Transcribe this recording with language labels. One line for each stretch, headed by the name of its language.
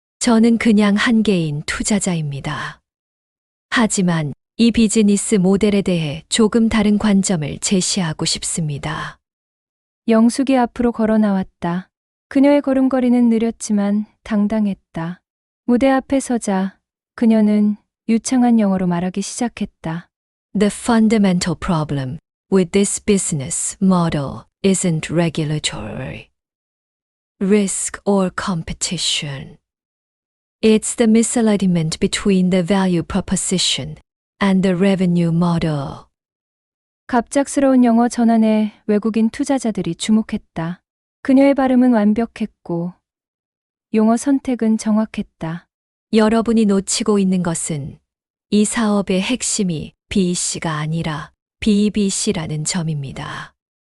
Korean: 저는 그냥 한 개인 투자자입니다. 하지만 이 비즈니스 모델에 대해 조금 다른 관점을 제시하고 싶습니다. 영숙이 앞으로 걸어 나왔다. 그녀의 걸음걸이는 느렸지만 당당했다. 무대 앞에 서자 그녀는 유창한 영어로 말하기 시작했다.
English: The fundamental problem with this business model isn't regulatory risk or competition. It's the misalignment between the value proposition and the revenue model.
Korean: 갑작스러운 영어 전환에 외국인 투자자들이 주목했다. 그녀의 발음은 완벽했고 용어 선택은 정확했다. 여러분이 놓치고 있는 것은 이 사업의 핵심이 BC가 아니라 BBC라는 점입니다.